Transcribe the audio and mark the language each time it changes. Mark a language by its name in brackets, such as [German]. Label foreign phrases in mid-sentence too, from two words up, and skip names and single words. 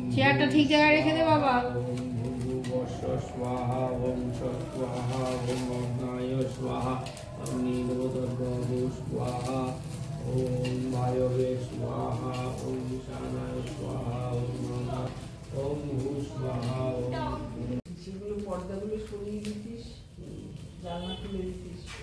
[Bangla] জায়গাটা ঠিক জায়গায় রেখে দে বাবা। [Sanskrit] स्वाहा ओम स्वाहा ओम अग्नाय स्वाहा अग्निदेवतर्गो स्वाहा ओम वायवे स्वाहा ओम ईशानाय स्वाहा ओम भू स्वाहा ओम [Bangla] যেগুলো পর্দাগুলো সরিয়ে দিতিস, জানলা খুলে দিতিস।